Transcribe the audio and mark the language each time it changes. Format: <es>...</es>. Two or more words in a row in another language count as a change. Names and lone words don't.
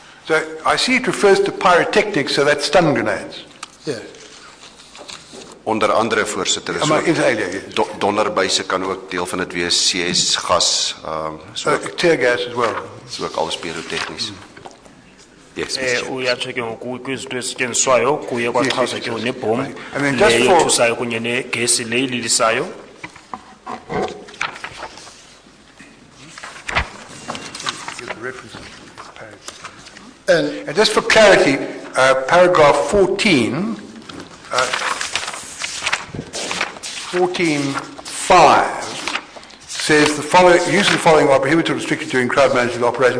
<en>So I see it refers to pyrotechnics, so that's stun grenades. Yeah.</en> <af>Onder andere, voorsitter, is Maar ook</af> <en>is earlier, yes.</en> <af>donderbuise kan ook deel van dit wees,</af> <en>CS, gas, so Tear gas as well.</en> <af>so ook alles pyrotechnisch.</af> <en>Yes, Mr. Chair.</en> <xh>uyatsho ke ngoku kwizinto ezisetyenziswayo kuye kwaxhasa ke nebhom</xh> <en>I mean, just</en> <xh>leyo</xh> <en>for-</en> <xh>thusayo kunye negesi le ililisayo.</xh> <en>And And just for clarity, paragraph 14, 14.5 says the use of the following are prohibited or restricted during crowd management operations.</en>